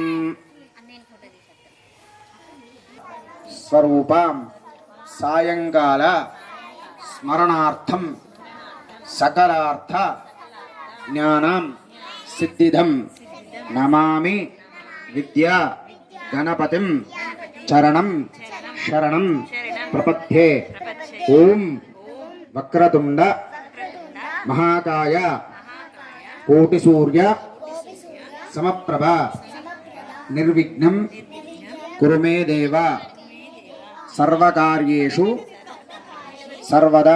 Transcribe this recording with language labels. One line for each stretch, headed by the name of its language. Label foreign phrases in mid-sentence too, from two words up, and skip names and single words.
Sanskrit: स्वरूपां सायंकाल स्मरणार्थं सकलार्थ ज्ञानं सिद्धिदं नमामि विद्या గణపతిం చరణం శరణం ప్రపద్యే. ఓం వక్రతుండ మహాకాయ కోటి సూర్య సమప్రభ నిర్విఘ్నం కురు మే దేవ సర్వకార్యేషు సర్వదా.